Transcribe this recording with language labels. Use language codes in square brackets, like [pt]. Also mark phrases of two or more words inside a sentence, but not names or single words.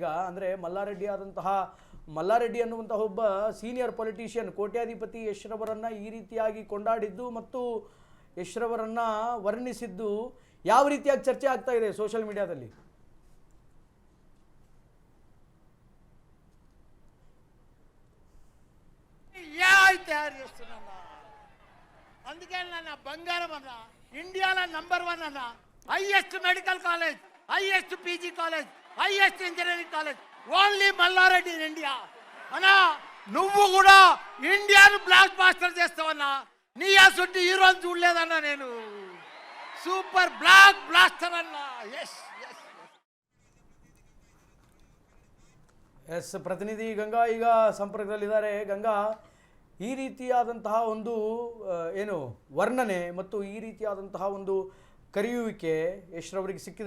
[kn] ಅಂದರೆ ಮಲ್ಲಾರೆಡ್ಡಿ ಅನ್ನುವಂತಹ ಒಬ್ಬ [en] senior politician [kn] ಕೋಟ್ಯಾಧಿಪತಿ ಯಶ್ರವರನ್ನು ಈ ರೀತಿಯಾಗಿ ಕೊಂಡಾಡಿದ್ದು ಮತ್ತು ಯಶ್ರವರನ್ನು ವರ್ಣಿಸಿದ್ದು ಯಾವ ರೀತಿಯಾಗಿ ಚರ್ಚೆ ಆಗ್ತಾ ಇದೆ [en] social mediaದಲ್ಲಿ? [te] అందుకే నన్న బంగారం అన్న ఇండియాద నంబర్ 1 అన్న [en] highest medical college, highest PG college, highest engineering college only Malla Reddy in India అన్నా. [te] నువ్వు కూడా ఇండియాను బ్లాక్ బాస్టర్ చేస్తావన్నా. నీ అసొంటి హీరోని చూడలేదన్నా నేను. [en] super blockbuster [te] అన్నా. [kn] ಎಸ್ ಪ್ರತಿನಿಧಿ ಗಂಗಾ ಈಗ ಸಂಪರ್ಕದಲ್ಲಿದ್ದಾರೆ. ಗಂಗಾ, ಈ ರೀತಿಯಾದಂತಹ ಒಂದು ವರ್ಣನೆ ಮತ್ತು ಈ ರೀತಿಯಾದಂತಹ ಒಂದು ಕರೆಯುವಿಕೆ ಯಶ್ರವರಿಗೆ ಸಿಕ್ಕಿದೆ.